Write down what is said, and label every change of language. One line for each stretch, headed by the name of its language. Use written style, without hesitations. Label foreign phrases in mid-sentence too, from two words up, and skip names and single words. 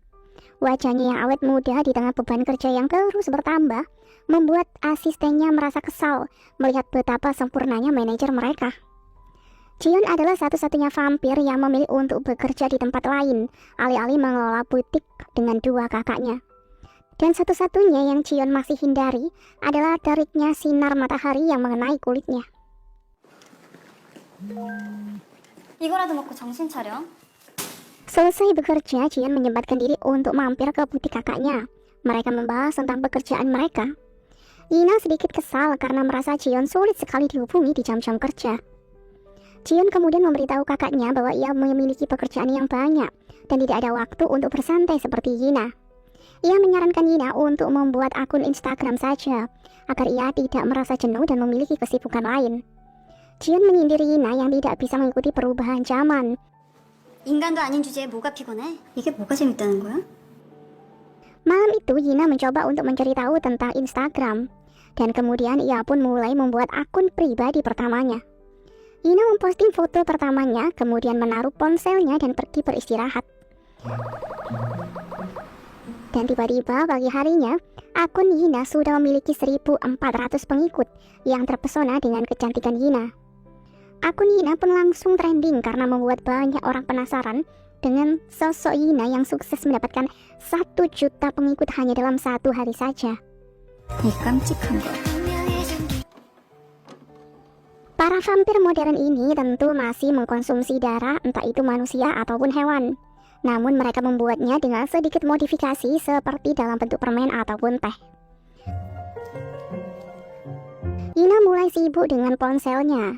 Indonesian: Wajahnya yang awet muda di tengah beban kerja yang terus bertambah membuat asistennya merasa kesal melihat betapa sempurnanya manajer mereka. Jion adalah satu-satunya vampir yang memilih untuk bekerja di tempat lain, alih-alih mengelola butik dengan 2 kakaknya. Dan satu-satunya yang Jion masih hindari adalah teriknya sinar matahari yang mengenai kulitnya.
Korean: 이거라도 먹고 정신 차려.
Indonesian: Selesai bekerja, Jion menyempatkan diri untuk mampir ke butik kakaknya. Mereka membahas tentang pekerjaan mereka. Yina sedikit kesal karena merasa Jion sulit sekali dihubungi di jam-jam kerja. Jion kemudian memberitahu kakaknya bahwa ia memiliki pekerjaan yang banyak dan tidak ada waktu untuk bersantai seperti Yina. Ia menyarankan Yina untuk membuat akun Instagram saja, agar ia tidak merasa jenuh dan memiliki kesibukan lain. Jion menyindir Yina yang tidak bisa mengikuti perubahan zaman.
Korean: 인간도 아닌 주제에 뭐가 피곤해? 이게 뭐가 재밌다는 거야?
Indonesian: Malam itu Yina mencoba untuk mencari tahu tentang Instagram, dan kemudian ia pun mulai membuat akun pribadi pertamanya. Yina memposting foto pertamanya, kemudian menaruh ponselnya dan pergi beristirahat. Dan tiba-tiba pagi harinya, akun Yina sudah memiliki 1.400 pengikut yang terpesona dengan kecantikan Yina. Akun Yina pun langsung trending karena membuat banyak orang penasaran dengan sosok Yina yang sukses mendapatkan 1 juta pengikut hanya dalam 1 hari saja.
Korean: 이 깜찍한 거.
Indonesian: Para vampir modern ini tentu masih mengkonsumsi darah, entah itu manusia ataupun hewan. Namun mereka membuatnya dengan sedikit modifikasi seperti dalam bentuk permen ataupun teh. Yina mulai sibuk dengan ponselnya.